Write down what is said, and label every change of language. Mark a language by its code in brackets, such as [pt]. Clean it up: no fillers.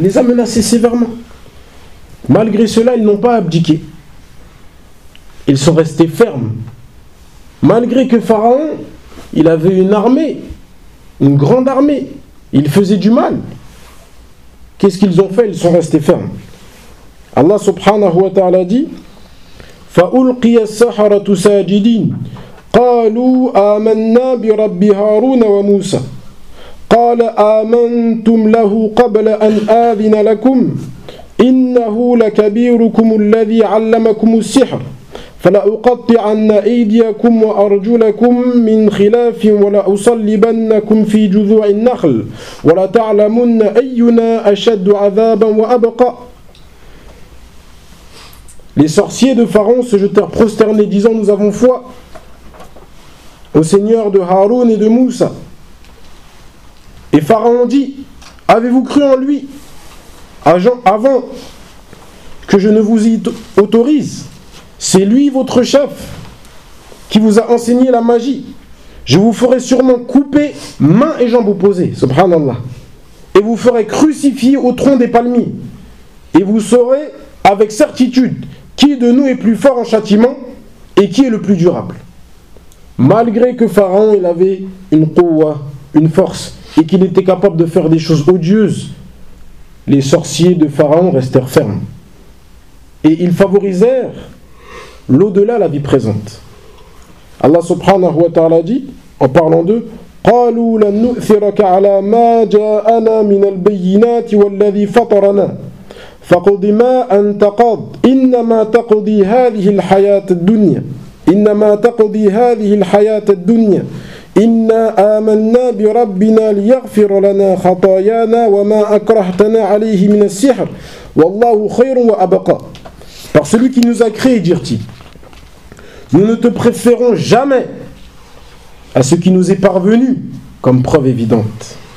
[fr] Il les a menacés sévèrement. Malgré cela, ils n'ont pas abdiqué. Ils sont restés fermes. Malgré que Pharaon, il avait une armée, une grande armée, il faisait du mal. Qu'est-ce qu'ils ont fait? Ils sont restés fermes. [ar] Allah subhanahu wa ta'ala dit: فَأُلْقِيَ السَّحَرَةُ سَاجِدِينَ قَالُوا آمَنَّا بِرَبِّ هَارُونَ وَمُوسَى قَالَ آمَنْتُمْ لَهُ قَبْلَ أَنْ آذِنَ لَكُمْ إِنَّهُ لَكَبِيرُكُمُ الَّذِي عَلَّمَكُمُ السِّحْرَ فَلَأُقَطِّعَنَّ أَيْدِيَكُمْ وَأَرْجُلَكُمْ مِنْ خِلَافٍ وَلَأُصَلِّبَنَّكُمْ فِي جُذُوعِ النَّخْلِ وَلَتَعْلَمُنَّ أَيُّنَا أَشَدُّ عَذَابًا وَأَبْقَى. [fr] Les sorciers de Pharaon se jetèrent prosternés, disant: nous avons foi au Seigneur de Haroun et de Moussa. Et Pharaon dit: avez-vous cru en lui avant que je ne vous y autorise. C'est lui votre chef qui vous a enseigné la magie. Je vous ferai sûrement couper mains et jambes opposées, subhanallah. Et vous ferez crucifier au tronc des palmiers. Et vous saurez avec certitude qui de nous est plus fort en châtiment et qui est le plus durable. Malgré que Pharaon il avait une quwwa, une force, et qu'il était capable de faire des choses odieuses, les sorciers de Pharaon restèrent fermes. Et ils favorisèrent l'au-delà, la vie présente. [ar] Allah subhanahu wa ta'ala dit, en parlant d'eux, « قَالُوا لَنُؤْثِرَكَ عَلَى مَا جَاءَنَا مِنَ الْبَيِّنَاتِ وَالَّذِي فَطَرَنَا فَقُضِ مَا أَنْتَ قَضِ إِنَّمَا تَقُضِي هَذِهِ الْحَيَاةِ الدُّنْيَا إِنَّمَا تَقُضِي هَذِهِ الْحَيَاةِ الدُّنْيَا إِنَّا آمَنَّا بِرَبِّنَا لِيَغْفِرَ لَنَا خَطَايَانَا وَمَا أَكْرَحْتَنَا عَلَيْهِ مِنَ السِّحْرِ وَاللَّهُ خَيْرٌ وَأَبَقَى. [fr] Par celui qui nous a créés, dirent-ils, nous ne te préférons jamais à ce qui nous est parvenu comme preuve évidente.